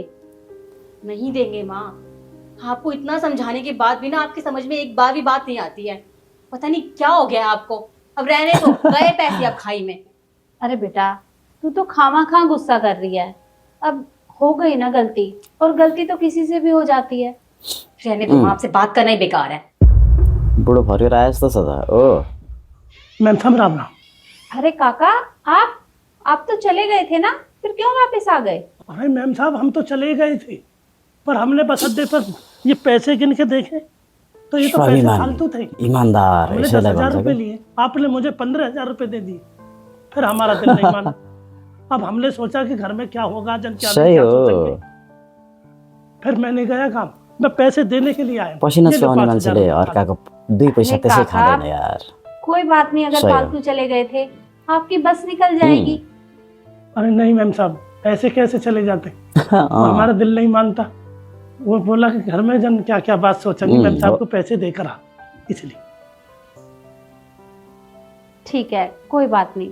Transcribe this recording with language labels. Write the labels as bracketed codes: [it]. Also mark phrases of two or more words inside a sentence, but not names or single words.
[hi] नहीं देंगे माँ, आपको इतना समझाने के बाद भी ना आपकी समझ में एक बार भी बात नहीं आती है। पता नहीं क्या हो गया आपको। अब रहने दो, गए पैसे अब खाई में। अरे बेटा, तू तो खामा गुस्सा कर रही है। अब हो गई ना गलती, और गलती तो किसी से भी हो जाती है। रहने दो, आपसे बात करना ही बेकार है। [ne] बुढो फर्केर आए जस्तो छ त। ओ [hi] मैम साहब, राम राम। अरे काका, आप तो चले गए थे ना, फिर क्यों वापस आ गए? अरे मैम साहब, हम तो चले गए थे, पर हमने बस अड्डे पर ये पैसे गिन के देखे तो ये तो पैसे फालतू थे। ईमानदार। हमने 10,000 रुपए लिए, आपने मुझे 15,000 रुपए दे दिए। फिर हमारा दिल नहीं माना। अब हमने सोचा कि घर में क्या होगा, जन क्या सोचेंगे। फिर मैंने गया काम, मैं पैसे देने के लिए आया। [ne] पसिना चुहाउने मान्छेले अर्काको 2 पैसा त्यसै खाँदैन यार। [hi] कोई बात नहीं, अगर फालतू चले गए थे आपकी बस निकल जाएगी। अरे नहीं मैम साहब, ऐसे कैसे चले जाते। हमारा दिल नहीं मानता। वो बोला कि घर में जन क्या क्या बात सोचेंगे, मैम साहब को पैसे देकर आ, इसलिए। ठीक है, कोई बात नहीं।